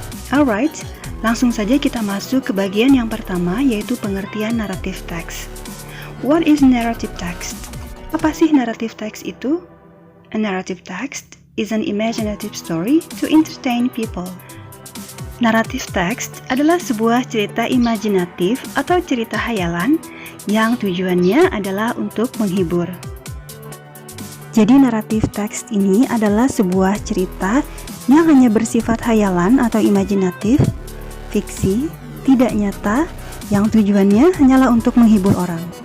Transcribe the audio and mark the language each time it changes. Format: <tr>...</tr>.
<id>Alright, langsung saja kita masuk ke bagian yang pertama, yaitu pengertian narrative text.</id> <en>What is narrative text?</en> <id>Apa sih narrative text itu?</id> <en>A narrative text is an imaginative story to entertain people.</en> <id>Narrative text adalah sebuah cerita imajinatif atau cerita hayalan yang tujuannya adalah untuk menghibur. Jadi narrative text ini adalah sebuah cerita yang hanya bersifat hayalan atau imajinatif, fiksi, tidak nyata, yang tujuannya hanyalah untuk menghibur orang.</id>